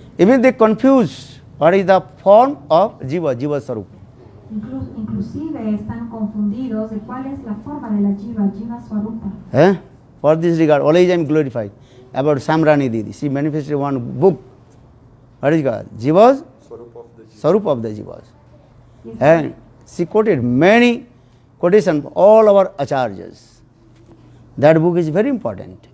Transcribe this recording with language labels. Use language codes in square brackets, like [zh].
[en] Even they confuse what is the form of Jiva, Jiva Sarup. [es] Inclusive están confundidos de cuál es la forma de la Jiva, Jiva Swarupa. [en] For this regard, always I am glorified about Samrani Didi. She manifested one book. What is it called? Jivas? Sarup of the Jivas. Yes, and she quoted many quotations from all our acharyas. That book is very important.